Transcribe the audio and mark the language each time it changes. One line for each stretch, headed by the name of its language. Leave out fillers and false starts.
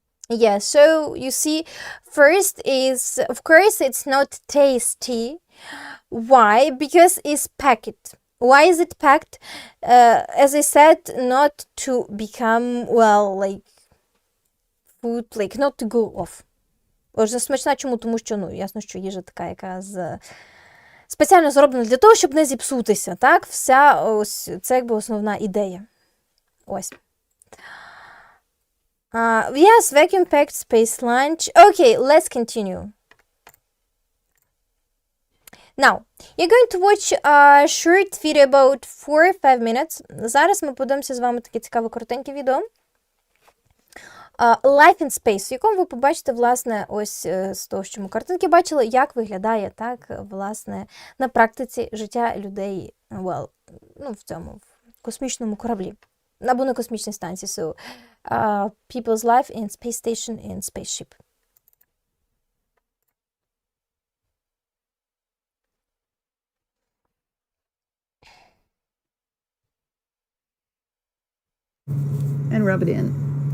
English: Yeah, so you see, first is, of course, it's not tasty. Why? Because it's packed. Why is it packed? As I said, not to become, food, not to go off.
Ukrainian: Отже, смачна чому? Тому що, ясно, що їжа така, яка спеціально зроблено для того, щоб не зіпсутися. Так? Вся ось це якби основна ідея. Ось.
English: Yes, vacuum-packed space lunch. Okay, let's continue. Now, you're going to watch a short video about 4 or 5 minutes.
Ukrainian: Зараз ми подивимося з вами таке цікаве коротеньке відео. Life in Space, в якому ви побачите, власне, ось з того, що ми картинки бачили, як виглядає, так, власне, на практиці життя людей, в цьому, в космічному кораблі, або на космічній станції.
English: So, people's life in space station in spaceship. And rub it in.